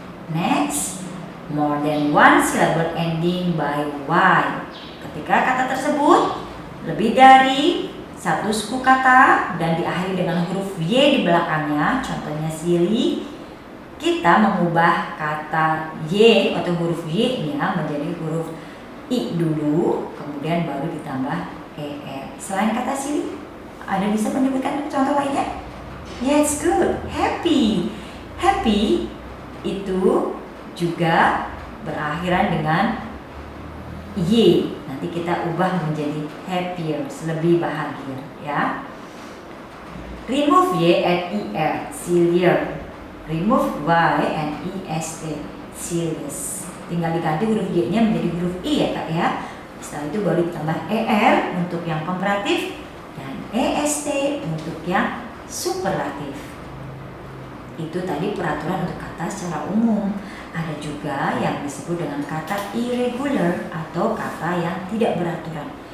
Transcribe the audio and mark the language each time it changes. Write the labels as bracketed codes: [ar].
[en] Next, more than one syllable ending by y. [id] Ketika kata tersebut lebih dari satu suku kata dan diakhiri dengan huruf y di belakangnya, contohnya silly, kita mengubah kata y atau huruf y-nya menjadi huruf i dulu, kemudian baru ditambah er. Selain kata silly, ada bisa menyebutkan contoh lainnya? [en] Yes, good. [id] Happy. Happy itu juga berakhiran dengan y. Nanti kita ubah menjadi happier, lebih bahagia, ya. [en] Remove y and er, sillier. Remove y and est, serious. [id] Tinggal diganti huruf y-nya menjadi huruf i ya Kak ya. Setelah itu baru ditambah er untuk yang komparatif dan est untuk yang superlatif. Itu tadi peraturan untuk kata secara umum. Ada juga yang disebut dengan kata irregular atau kata yang tidak beraturan.